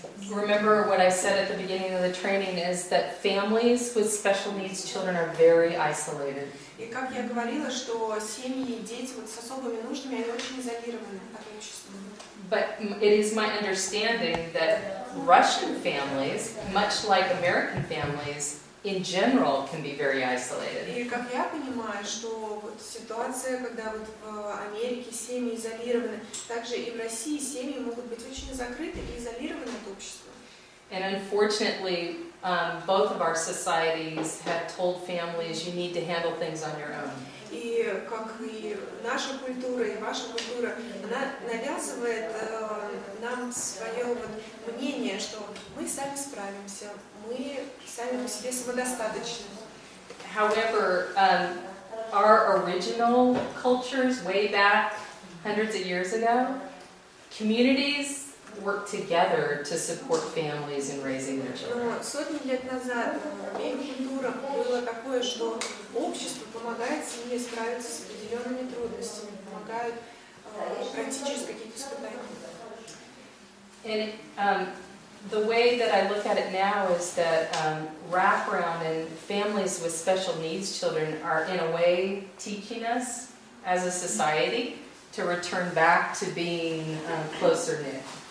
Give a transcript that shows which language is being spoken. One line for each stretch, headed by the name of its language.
English: Remember what I said at the beginning of the training is that families with special needs children are very isolated.
Russian: И как я говорила, что семьи и дети вот с особыми нуждами, они очень изолированы от общества.
English: But it is my understanding that Russian families, much like American families, in general can be very isolated.
Russian: И как я понимаю, что вот ситуация, когда вот в Америке семьи изолированы, также и в России семьи могут быть очень закрыты и изолированы от общества.
English: And unfortunately, both of our societies have told families you need to handle things on your own.
Russian: И как и наша культура, и ваша культура, она навязывает нам свое вот мнение, что мы сами справимся, мы сами по себе самодостаточны.
English: However, our original cultures, way back hundreds of years ago, communities work together to support families in raising their children.
Russian: Но сотни лет назад в обеих культурах было такое, что общество помогает семье справиться с определенными трудностями, помогают пройти через какие-то испытания.
English: And the way that I look at it now is that wraparound and families with special needs children are in a way teaching us as a society to return back to being closer knit.